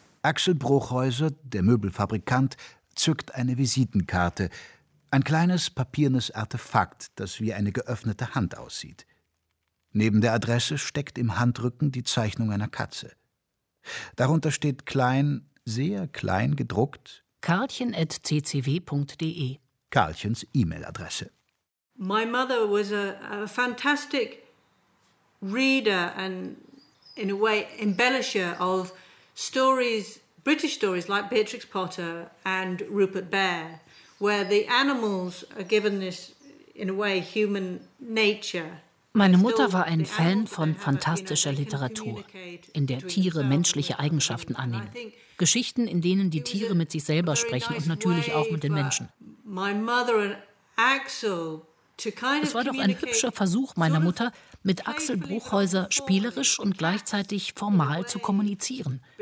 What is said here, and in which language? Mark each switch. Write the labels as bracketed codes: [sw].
[de] Axel Bruchhäuser, der Möbelfabrikant, zückt eine Visitenkarte. Ein kleines papiernes Artefakt, das wie eine geöffnete Hand aussieht. Neben der Adresse steckt im Handrücken die Zeichnung einer Katze. Darunter steht klein, sehr klein gedruckt: karlchen@ccw.de. Karlchens E-Mail-Adresse. [en] My mother was a fantastic reader and in a way embellisher of stories, British stories like Beatrix Potter and Rupert Bear, where the animals are given this in a way human nature. [de] Meine Mutter war ein Fan von fantastischer Literatur, in der Tiere menschliche Eigenschaften annehmen. Geschichten, in denen die Tiere mit sich selber sprechen und natürlich auch mit den Menschen. Es war doch ein hübscher Versuch meiner Mutter, mit Axel Bruchhäuser spielerisch und gleichzeitig formal zu kommunizieren.